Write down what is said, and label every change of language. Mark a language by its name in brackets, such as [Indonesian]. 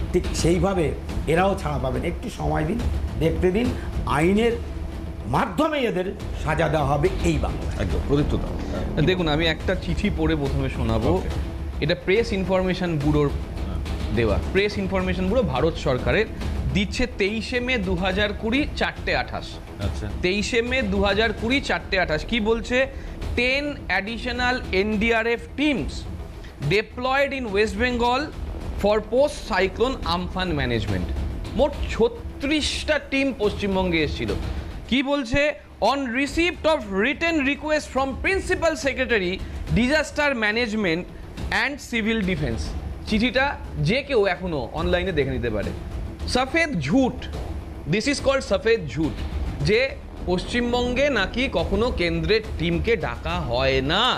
[Bangla] ঠিক সেইভাবে এরাও ছাড়া পাবেন, একটু সময় দিন, দেখতে দিন, আইনের মাধ্যমে এদের সাজা দেওয়া হবে এই বাংলা। একদম প্রদীপ্ত দাও। দেখুন, আমি একটা চিঠি পড়ে প্রথমে শোনাবো। এটা প্রেস ইনফরমেশন ব্যুরোর দেওয়া। প্রেস ইনফরমেশন ব্যুরো ভারত সরকারের দিচ্ছে 23শে মে 2020 4:28। আচ্ছা, 23শে মে 2020 4:28 কি বলছে? [English] 10 additional NDRF teams deployed in West Bengal for post cyclone Amphan management। [Bangla] মোট 36টা টিম পশ্চিমবঙ্গে এসেছিল। কি বলছে? [English] On receipt of written request from principal secretary disaster management and civil defence. [Bangla] চিঠিটা যে কেউ এখনো অনলাইনে দেখে নিতে পারে। সফেদ ঝুট, [English] this is called [Hindi] সফেদ ঝুট, [Bangla] যে পশ্চিমবঙ্গে নাকি কখনো কেন্দ্রের টিমকে ডাকা হয় না।